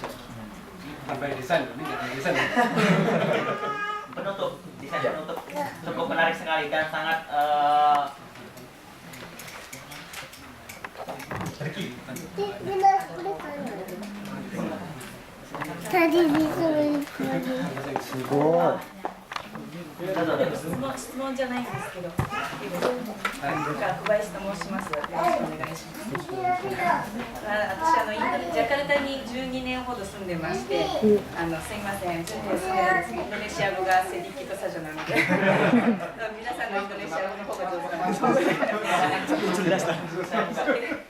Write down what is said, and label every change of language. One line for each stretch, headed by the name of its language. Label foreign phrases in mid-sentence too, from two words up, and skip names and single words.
Indonesian: sampai desain, ini jadi desain. Penutup, desain penutup cukup menarik sekali dan sangat tadi disuruh
Japanese: 質問じゃないんですけど、小林と申します。よろしくお願いします。私ジャカルタに12年ほど住んでまして、すいません、インドネシア語が
Indonesian: sedikit-sedikit saja
Japanese: なので、皆さんのインドネシア語の方が上手かなと思います。